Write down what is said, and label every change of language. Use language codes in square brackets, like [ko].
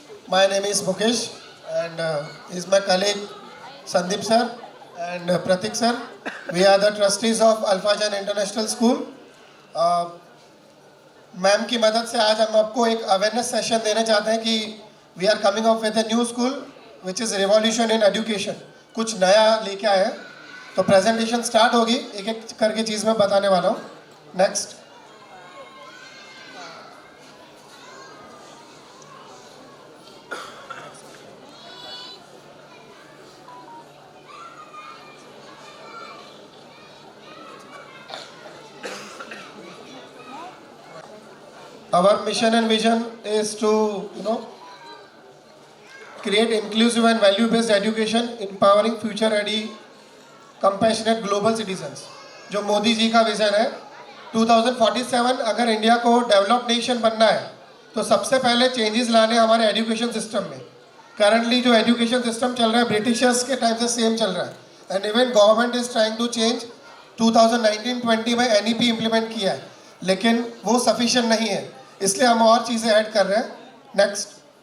[en] My name is Mukesh and is my colleague Sandeep sir and Pratik sir. We are the trustees of Alpha Jan International School. [hi] Ma'am की मदद से आज हम आपको एक awareness session देने चाहते हैं कि [en] We are coming up with a new school which is revolution in education. [hi] कुछ नया लेके आए हैं, तो प्रेजेंटेशन स्टार्ट होगी, एक एक करके चीज़ मैं बताने वाला हूँ। [en] Next. Our mission and vision is to, create inclusive and value-based education, empowering future-ready, compassionate global citizens. [hi] जो मोदी जी का विजन है 2047, अगर इंडिया को डेवलप्ड नेशन बनना है तो सबसे पहले चेंजेस लाने हमारे एजुकेशन सिस्टम में। करंटली जो एजुकेशन सिस्टम चल रहा है ब्रिटिशर्स के टाइम से सेम चल रहा है, [en] And even government is trying to change. [hi] 2019-20 में NEP इम्प्लीमेंट किया है, लेकिन वो सफिशिएंट नहीं है, इसलिए हम और चीज़ें ऐड कर रहे हैं। नेक्स्ट।